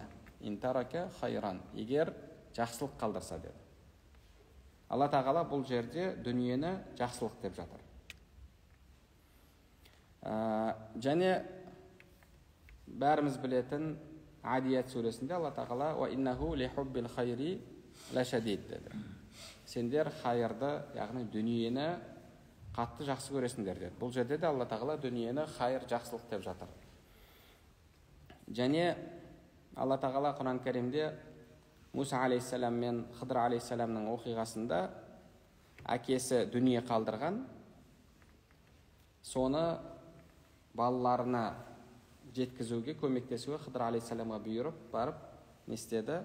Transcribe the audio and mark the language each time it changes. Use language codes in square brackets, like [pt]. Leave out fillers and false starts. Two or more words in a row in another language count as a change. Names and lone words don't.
[ar] إن ترك خيرا, [kk] егер жақсылық қалдырса деді. Алла тағала бұл жерде дүниені жақсылық деп жатыр. Және бәріміз білетін Адият сүресінде Алла тағала [ar] «وإنه لحب الخير لشديد» [kk] деді. Сендер хайырды, яғни дүниені қатты жақсы көресіңдер деді. Бұл жерде де Алла тағала дүниені хайыр, жақсылық деп жатыр. Және Алла тағала Құран кәрімде Муса алейхиссалам мен Хыдыр алейхиссаламның оқиғасында әкесі дүние қалдырған, соны балаларына жеткізуге, көмектесуге Хыдыр алейхиссаламға бұйырып барып не істеді?